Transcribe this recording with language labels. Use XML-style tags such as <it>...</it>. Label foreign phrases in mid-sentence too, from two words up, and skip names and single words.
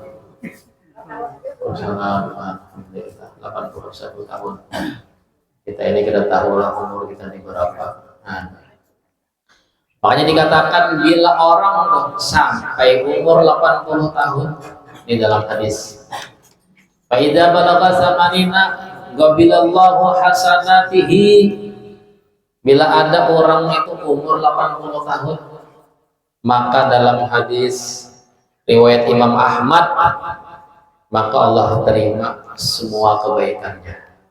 <id>Alhamdulillah 81 tahun. Kita ini kita tahu lah umur kita ini berapa. Nah, makanya dikatakan bila orang sampai umur 80 tahun di dalam hadis,</id> <ar>فإذا بلغ ثمانين قبل الله حسناته,</ar> <id>bila ada orang itu umur 80 tahun, maka dalam hadis riwayat Imam Ahmad, maka Allah terima semua kebaikannya.</id>